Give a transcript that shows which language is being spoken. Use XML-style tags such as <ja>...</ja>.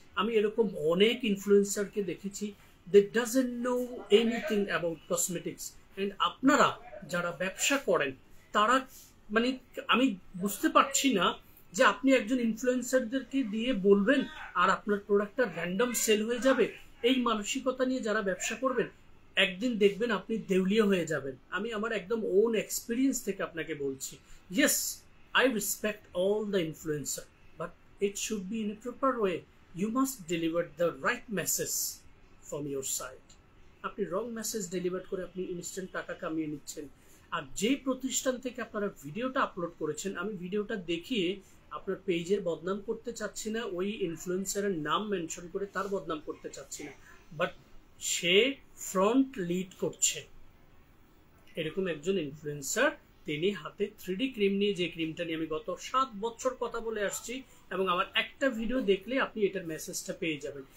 <bn>আমি এরকম অনেক ইনফ্লুয়েন্সারকে দেখেছি,</bn> <en>they doesn't know anything about cosmetics, and</en> <bn>আপনারা যারা ব্যবসা করেন তারা মানে আমি বুঝতে পারছি না যে আপনি একজন ইনফ্লুয়েন্সারদেরকে দিয়ে বলবেন আর আপনার প্রোডাক্টটা র্যান্ডম সেল হয়ে যাবে। এই মানসিকতা নিয়ে যারা ব্যবসা করবেন একদিন দেখবেন আপনি দেউলিয়া হয়ে যাবেন। আমি আমার একদম ওন এক্সপিরিয়েন্স থেকে আপনাকে বলছি। Yes,</bn> <en>I respect all the influencer, but it should be in a proper way. You must deliver the right message from your side.</en> <bn>আপনি রং মেসেজ ডেলিভার করে আপনি ইনস্ট্যান্ট টাকা কামিয়ে নিচ্ছেন। আর যে প্রতিষ্ঠান থেকে আপনারা ভিডিওটা আপলোড করেছেন, আমি ভিডিওটা দেখিয়ে আপনার পেজের বদনাম করতে চাচ্ছি না, ওই ইনফ্লুয়েন্সারের নাম মেনশন করে তার বদনাম করতে চাচ্ছি না, বাট সে ফ্রন্ট লিড করছে এরকম একজন ইনফ্লুয়েন্সার, তিনি হাতে 3D ক্রিম নিয়ে, যে ক্রিমটা নিয়ে আমি গত 7 বছর কথা বলে আসছি, এবং আমার একটা ভিডিও দেখলে আপনি এটার মেসেজটা পেয়ে যাবেন।</bn>